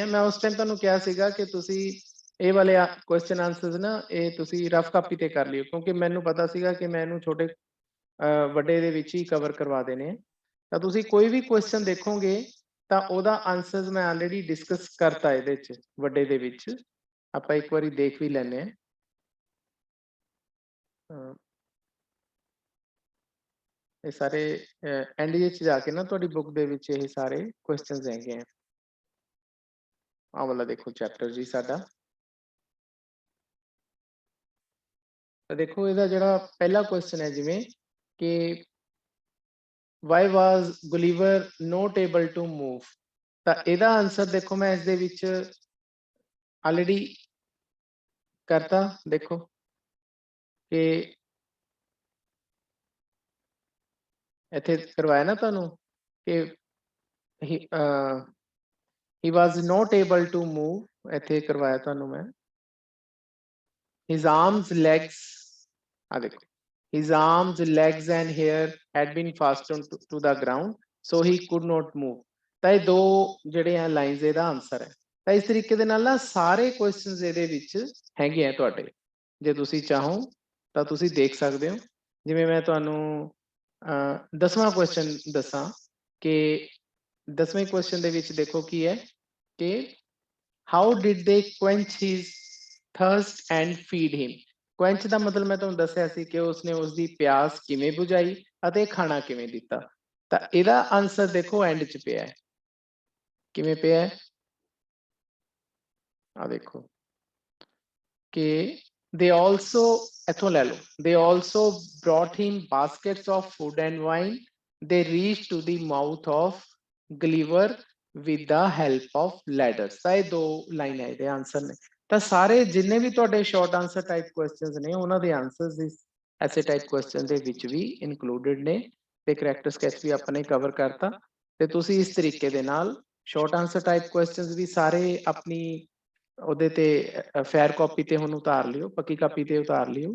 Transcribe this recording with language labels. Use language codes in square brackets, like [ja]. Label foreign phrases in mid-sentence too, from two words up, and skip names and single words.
[pa] ਮੈਂ ਉਸ ਟਾਈਮ ਤੁਹਾਨੂੰ ਕਿਹਾ ਸੀਗਾ ਕਿ ਤੁਸੀਂ ਇਹ ਵਾਲੇ [en] question answers [pa] ਨਾ ਇਹ ਤੁਸੀਂ [en] rough copy [pa] ਤੇ ਕਰ ਲਿਓ, ਕਿਉਂਕਿ ਮੈਨੂੰ ਪਤਾ ਸੀਗਾ ਕਿ ਮੈਂ ਇਹਨੂੰ ਛੋਟੇ ਵੱਡੇ ਦੇ ਵਿੱਚ ਹੀ ਕਵਰ ਕਰਵਾ ਦੇਣੇ। ਤਾਂ ਤੁਸੀਂ ਕੋਈ ਵੀ ਕੁਐਸਚਨ ਦੇਖੋਗੇ ਤਾਂ ਉਹਦਾ ਆਨਸਰਸ ਮੈਂ [en] already discuss [pa] ਕਰਤਾ ਇਹਦੇ ਚ ਵੱਡੇ ਦੇ ਵਿੱਚ। ਆਪਾਂ ਇੱਕ ਵਾਰੀ ਦੇਖ ਵੀ ਲੈਂਦੇ ਹਾਂ। ਇਹ ਸਾਰੇ ਐਂਡ ਚ ਜਾਕੇ ਨਾ ਤੁਹਾਡੀ ਬੁੱਕ ਦੇ ਵਿੱਚ ਇਹ ਸਾਰੇ ਕੁਐਸਚਨਸ ਹੈਗੇ ਹਨ। ਆ ਵਾਲਾ ਦੇਖੋ ਚੈਪਟਰ ਜੀ ਸਾਡਾ। ਤਾਂ ਦੇਖੋ ਇਹਦਾ ਜਿਹੜਾ ਪਹਿਲਾ ਕੁਐਸਚਨ ਹੈ ਜਿਵੇਂ ਕਿ [en] why was Gulliver not able to move? [pa] ਤਾਂ ਇਹਦਾ ਆਨਸਰ ਦੇਖੋ ਮੈਂ ਇਸ ਦੇ ਵਿੱਚ ਆਲਰੇਡੀ ਕਰਤਾ। ਦੇਖੋ ਕਿ ਇੱਥੇ ਕਰਵਾਇਆ ਨਾ ਤੁਹਾਨੂੰ ਕਿ [en] he was not able to move। [pa] ਇੱਥੇ ਕਰਵਾਇਆ ਤੁਹਾਨੂੰ ਮੈਂ [en] his arms legs देखो his arms legs and hair had been fastened to the ground so he could not move। [pa] ਤਾਂ ਇਹ ਦੋ ਜਿਹੜੇ ਆ ਲਾਈਨਸ ਇਹਦਾ ਆਨਸਰ ਹੈ। ਤਾਂ ਇਸ ਤਰੀਕੇ ਦੇ ਨਾਲ ਨਾ ਸਾਰੇ ਕੁਐਸਚਨਸ ਇਹਦੇ ਵਿੱਚ ਹੈਗੇ ਆ ਤੁਹਾਡੇ। ਜੇ ਤੁਸੀਂ ਚਾਹੋ ਤਾਂ ਤੁਸੀਂ ਦੇਖ ਸਕਦੇ ਹੋ। ਜਿਵੇਂ ਮੈਂ ਤੁਹਾਨੂੰ 10ਵਾਂ ਕੁਐਸਚਨ ਦੱਸਾਂ ਕਿ 10ਵੇਂ ਕੁਐਸਚਨ ਦੇ ਵਿੱਚ ਦੇਖੋ ਕੀ ਹੈ ਕਿ [en] how did they quench his thirst and feed him। [pa] quench ਦਾ ਮਤਲਬ ਮੈਂ ਤੁਹਾਨੂੰ ਦੱਸਿਆ ਸੀ ਕਿ ਉਸਨੇ ਉਸਦੀ ਪਿਆਸ ਕਿਵੇਂ ਬੁਝਾਈ ਅਤੇ ਖਾਣਾ ਕਿਵੇਂ ਦਿੱਤਾ। ਤਾਂ ਇਹਦਾ ਆਨਸਰ ਦੇਖੋ ਐਂਡ ਚ ਪਿਆ ਹੈ। ਕਿਵੇਂ ਪਿਆ ਹੈ ਆ ਦੇਖੋ ਕਿ [en] they also [pa] ਇੱਥੋਂ ਲੈ ਲਓ [en] they also brought him baskets of food and wine they reached to the mouth of Gulliver with the help of ladders। [pa] ਤਾਂ ਇਹ ਦੋ ਲਾਈਨ ਹੈ ਇਹਦੇ ਆਨਸਰ ਨੇ। ਤਾਂ ਸਾਰੇ ਜਿੰਨੇ ਵੀ ਤੁਹਾਡੇ [en] short answer type questions [pa] ਨੇ ਉਹਨਾਂ ਦੇ ਆਨਸਰਸ ਇਸ [en] essay type question [pa] ਦੇ ਵਿੱਚ ਵੀ ਇਨਕਲੂਡਡ ਨੇ ਤੇ [en] character sketch [pa] ਵੀ ਆਪਾਂ ਨੇ ਕਵਰ ਕਰਤਾ। ਤੇ ਤੁਸੀਂ ਇਸ ਤਰੀਕੇ ਦੇ ਨਾਲ [en] short answer type questions [pa] ਵੀ ਸਾਰੇ ਆਪਣੀ ਉਹਦੇ ਤੇ [en] fair copy [pa] ਤੇ ਹੁਣ ਉਤਾਰ ਲਿਓ, ਪੱਕੀ ਕਾਪੀ ਤੇ ਉਤਾਰ ਲਿਓ।